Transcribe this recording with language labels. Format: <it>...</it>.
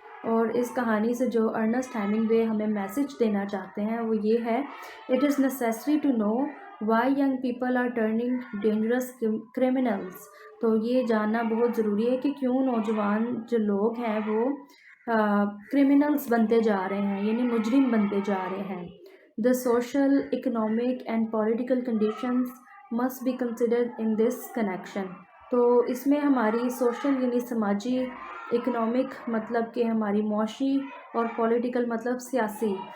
<ur>اور اس کہانی سے جو ارنسٹ ہیمنگوے ہمیں میسج دینا چاہتے ہیں وہ یہ ہے:</ur> <en>It is necessary to know why young people are turning dangerous criminals.</en> <ur>تو یہ جاننا بہت ضروری ہے کہ کیوں نوجوان جو لوگ ہیں وہ کرمنلز بنتے جا رہے ہیں، یعنی مجرم بنتے جا رہے ہیں.</ur> <en>The social, economic and political conditions must be considered in this connection.</en> <ur>تو اس میں ہماری سوشل یعنی سماجی، اکنامک مطلب کہ ہماری معاشی، اور پولیٹیکل مطلب سیاسی.</ur>